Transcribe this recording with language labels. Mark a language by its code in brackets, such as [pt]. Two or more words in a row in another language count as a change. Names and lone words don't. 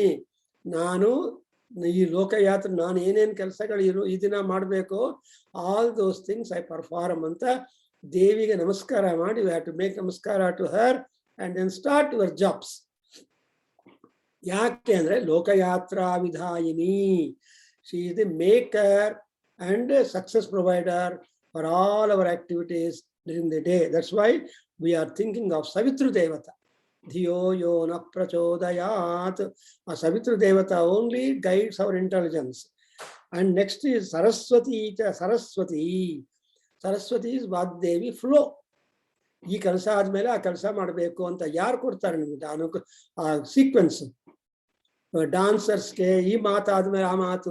[kn] ನಾನು ಈ ಲೋಕಯಾತ್ರೆ, ನಾನು ಏನೇನು ಕೆಲಸಗಳು ಈ ದಿನ ಮಾಡಬೇಕು, [en] all those things I perform [kn] ಅಂತ ದೇವಿಗೆ ನಮಸ್ಕಾರ ಮಾಡಿ, [en] you have to make namaskar to her and then start your jobs. [kn] ಯಾಕೆ ಅಂದ್ರೆ [sa] ಲೋಕಯಾತ್ರಾ ವಿಧಾಯಿನಿ, [en] She is the maker and success provider for all our activities during the day. That's why we are thinking of [sa] ಸವಿತೃ ದೇವತಾ. ಧಿಯೋ ಯೋ ನ ಪ್ರಚೋದಯಾತ್. [en] ಆ ಸವಿತೃ ದೇವತಾ only guides our intelligence. And next is Saraswati. Saraswati is Vagdevi flow. [kn] ಈ ಕೆಲಸ ಆದ್ಮೇಲೆ ಆ ಕೆಲಸ ಮಾಡಬೇಕು ಅಂತ ಯಾರು ಕೊಡ್ತಾರೆ ನಿಮ್ಗೆ ಆ ಸೀಕ್ವೆನ್ಸ್? ಡಾನ್ಸರ್ಸ್ಗೆ ಈ ಮಾತಾದ್ಮೇಲೆ ಆ ಮಾತು.